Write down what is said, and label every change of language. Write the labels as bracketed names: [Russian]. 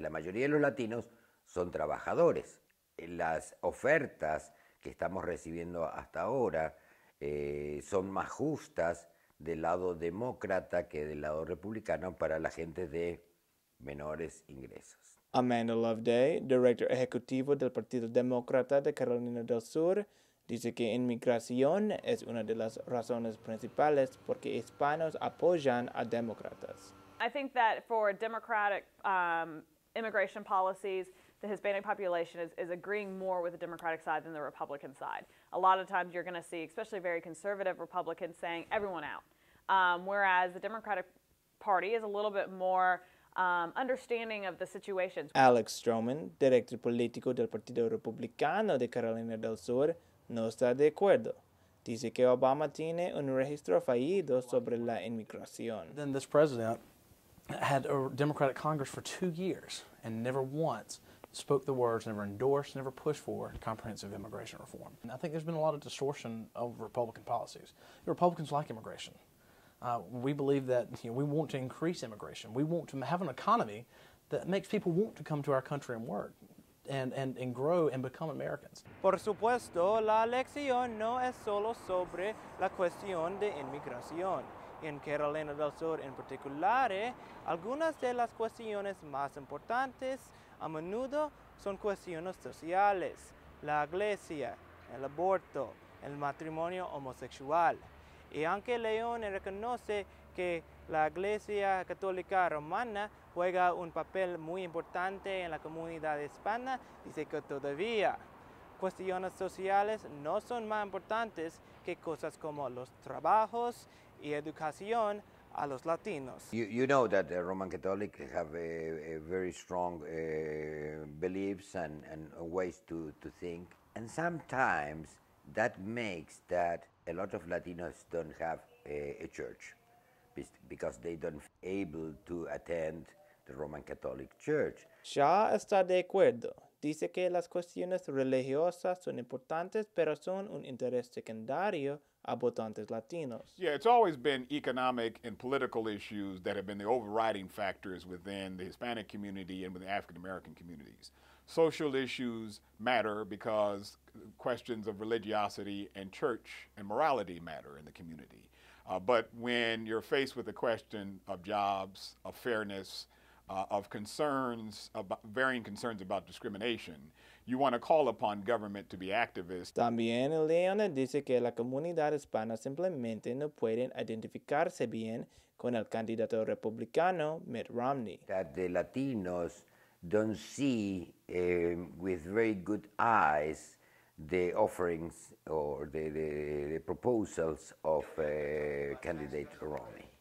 [Spanish] La mayoría de los latinos son trabajadores. Las ofertas que estamos recibiendo hasta ahora son más justas del lado demócrata que del lado republicano para la gente de menores ingresos. Amanda Loveday, director ejecutivo del Partido Demócrata de Carolina del Sur, dice que inmigración es una de las razones principales porque hispanos apoyan a demócratas. [English] I think that for Democratic immigration policies, the Hispanic population is agreeing more with the Democratic side than the Republican side. A lot of times you're going to see, especially very conservative Republicans, saying everyone out. Whereas the Democratic Party is a little bit more understanding of the situations. [Spanish] Alex Stroman, director político del Partido Republicano de Carolina del Sur, no está de acuerdo. Dice que Obama tiene un registro fallido sobre la inmigración. [English] Then this president had a Democratic Congress for 2 years and never once spoke the words, never endorsed, never pushed for comprehensive immigration reform. And I think there's been a lot of distortion of Republican policies. The Republicans like immigration. We believe that we want to increase immigration. We want to have an economy that makes people want to come to our country and work. And grow and become Americans. [Spanish] Por supuesto, la elección no es solo sobre la cuestión de inmigración. En Carolina del Sur en particular, algunas de las cuestiones más importantes a menudo son cuestiones sociales, la iglesia, el aborto, el matrimonio homosexual. Y aunque Leone reconoce que la Iglesia Católica Romana juega un papel muy importante en la comunidad hispana, dice que todavía cuestiones sociales no son más importantes que cosas como los trabajos y educación a los latinos. [English] You know that the Roman Catholics have a very strong beliefs and ways to think. And sometimes that makes that a lot of Latinos don't have a church because they don't able to attend the Roman Catholic Church. [Spanish] Shaw está de acuerdo. Dice que las cuestiones religiosas son importantes, pero son un interés secundario a votantes latinos. [English] Yeah, it's always been economic and political issues that have been the overriding factors within the Hispanic community and within the African American communities. social issues matter because questions of religiosity and church and morality matter in the community. But when you're faced with the question of jobs, of fairness, of concerns, about varying concerns about discrimination, you want to call upon government to be activists. [Spanish] También Leon dice que la comunidad hispana simplemente no pueden identificarse bien con el candidato republicano Mitt Romney. [English] That the Latinos don't see with very good eyes the offerings or the proposals of candidate Romney.